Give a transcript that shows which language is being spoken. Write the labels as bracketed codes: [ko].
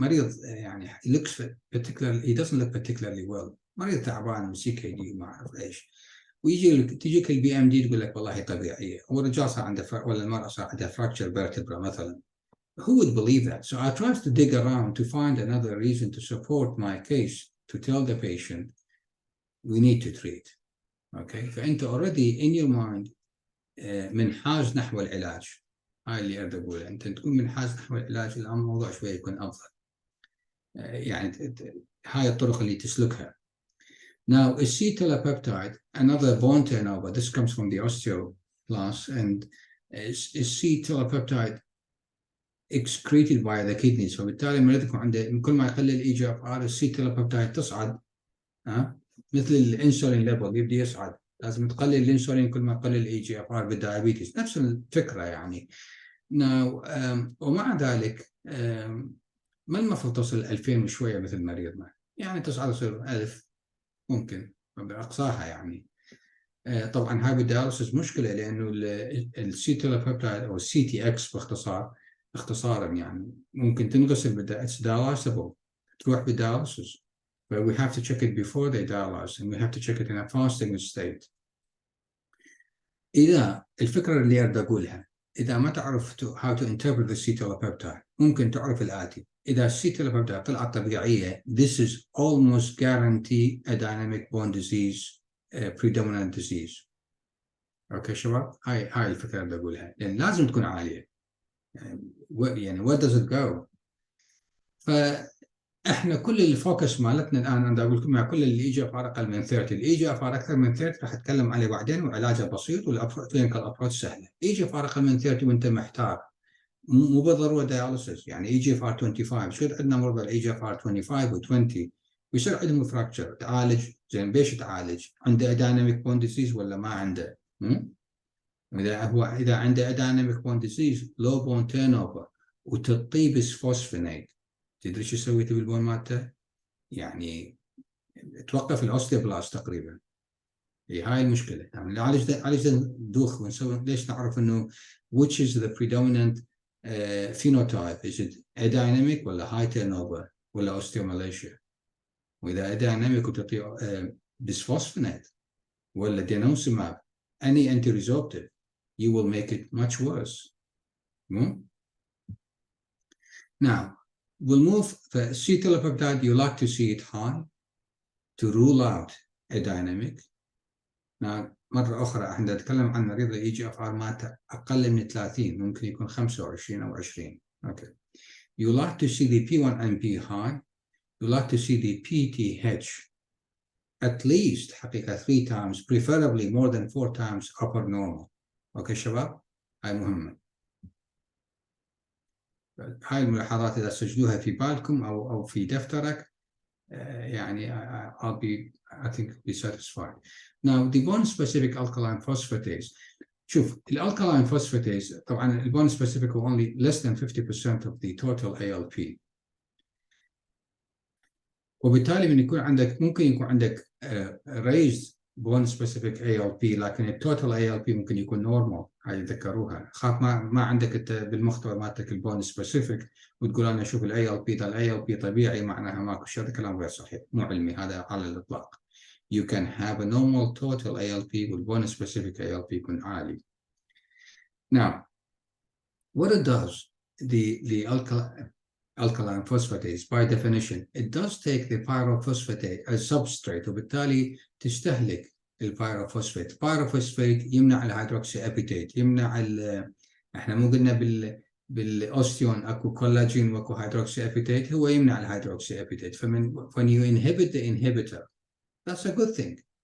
[ar] مريض يعني [en] he looks particularly, he doesn't look particularly well. [ar] مريض تعبان CKD ما أعرف إيش. تجيك البي ام دي تقول لك والله طبيعية، والرجال صار عنده ولا المرأة صار عندها [en] fracture vertebra [ar] مثلا. [en] Who would believe that? So I tried to dig around to find another reason to support my case to tell the patient we need to treat. Okay. [ar] فأنت [en] already in your mind [ar] منحاز نحو العلاج. هاي اللي أريد أقوله. أنت تكون منحاز نحو العلاج الآن الموضوع شوي يكون أفضل. يعني هاي الطرق اللي تسلكها. [en] Now, a C-telepeptide, another bone turnover, this comes from the osteoclast, and is C-telepeptide excreted by the kidneys. [ar] فبالتالي المريض يكون عنده كل ما يقلل الاي جي اف ار السي تيلابيبتايد تصعد مثل الانسولين ليفل يبدا يصعد. لازم تقلل الانسولين كل ما يقلل الاي جي اف ار بالدايابيتس. نفس الفكره يعني. Now, ومع ذلك ما المفروض تصل 2000 وشويه مثل مريضنا. يعني تصعد تصير 1000 ممكن باقصاها يعني. طبعا هاي بالدياليسيس مشكله لانه السي تيلابيبتايد او السي تي اكس اختصارا يعني ممكن تنغسل [en] it's dialysable [ar] تروح بالدياليسيس. [en] but we have to check it before they dialyze and we have to check it in a fasting state. [ar] إذا الفكرة اللي أريد أقولها إذا ما تعرف [en] how to interpret the C telepeptide [ar] ممكن تعرف الآتي. إذا السي telepeptide طلعت طبيعية [en] this is almost guarantee a dynamic bone disease predominant disease. [ar] أوكي شباب هاي الفكرة اللي أقولها لأن لازم تكون عالية. يعني [en] where does it go؟ [ar] فإحنا كل الفوكس مالتنا الآن أنا أقول لكم مع كل اللي يجي أفار أقل من 30 اللي يجي أفار أكثر من 30 راح أتكلم عليه بعدين وعلاجه بسيط والأبروتش سهلة. يجي أفار أقل من 30 وأنت محتار مو بالضرورة دياليسيس يعني يجي أفار 25 شو عندنا مرضى اللي يجي أفار 25 و20 ويصير عندهم فراكشر تعالج زين بيش تعالج عنده دايناميك بون ديزيز ولا ما عنده؟ إذا عنده دايناميك بون ديزيز لو بون تيرن اوفر وتطيب بسفوسفينيت تدري شو سويت بالبون مالته؟ يعني توقف الاوستيوبلاست تقريبا. هاي المشكله يعني نعالج ندوخ ونسوي ليش نعرف انه [en] which is the predominant phenotype is it adynamic [ar] ولا [en] high turnover [ar] ولا osteomalacia. [en] واذا adynamic وتعطي bisphosphonate ولا denosumab any anti-resorptive you will make it much worse. Now we'll move for C telepeptide you like to see it high to rule out a dynamic. [ar] Now مرة أخرى احنا نتكلم عن مريض الاي جي اف ار مات أقل من 30 ممكن يكون 25 أو 20. [en] Okay. You like to see the P1NP high. You like to see the PTH at least حقيقة 3 times preferably more than 4 times upper normal. [ar] Okay شباب هاي مهمة. هاي الملاحظات إذا سجلوها في بالكم أو في دفترك يعني [en] I think be satisfied. Now the bone specific alkaline phosphatase. [ar] شوف الالكالاين phosphatase طبعا البون specific هو [en] only less than 50% of the total ALP. [ar] وبالتالي من يكون عندك ممكن يكون عندك raised بون سبيسيفيك ALP، لكن التوتال ALP ممكن يكون نورمال. هاي تذكروها، خاف ما عندك انت بالمحتوى مالتك البون سبيسيفيك وتقول انا اشوف ALP ده ALP طبيعي، معناها ماكو شيء. هذا كلام غير صحيح، مو علمي هذا على الاطلاق. [en] You can have a normal total ALP [ar] والبون سبيسيفيك ALP يكون عالي. [en] Now, what it does, the alkaline phosphatase, by definition, it does take the pyrophosphate as substrate, [ar] وبالتالي تستهلك البيروفوسفات. البيروفوسفات يمنع الهيدروكسي ابيتيت، يمنع احنا مو قلنا بالاوستيون اكو كولاجين واكو هيدروكسي ابيتيت، هو يمنع الهيدروكسي ابيتيت. فمن [en] when you inhibit the inhibitor, that's a good thing.